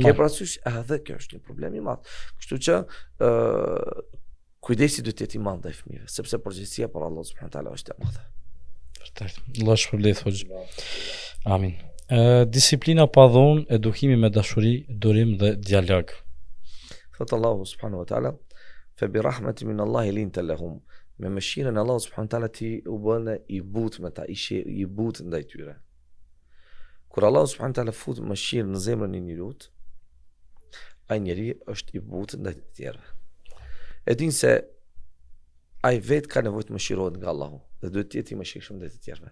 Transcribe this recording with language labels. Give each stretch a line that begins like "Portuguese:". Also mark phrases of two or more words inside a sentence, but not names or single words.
Albanian: Ke parasysh, edhe kjo është një problem i madh. Kështu që kujdesi duhet të jetë i madh ndaj fëmijëve, sepse përgjegjësia për Allah
Arabic: سبحانه وتعالى
Albanian: është e madhe. Vërtet. Allah shpërblet hoxh. Amin. Disiplina pa dhunë, edukimi me dashuri, durim dhe dialog.
Arabic: Thot Allahu سبحانه وتعالى فبما رحمة من الله لنت لهم.
Albanian: Me mëshirën e Allahut
Arabic: سبحانه وتعالى
Albanian: ti u bën i butë me ta, i butë ndaj tyre. Kur Allahu
Arabic: سبحانه وتعالى
Albanian: fut mëshirën në zemrën e njeriut, ai njeri është i butë ndaj të tjerëve. E din se ai vetë ka nevojë të mëshirohet nga Allahu dhe duhet të jetë i mëshirshëm ndaj të tjerëve.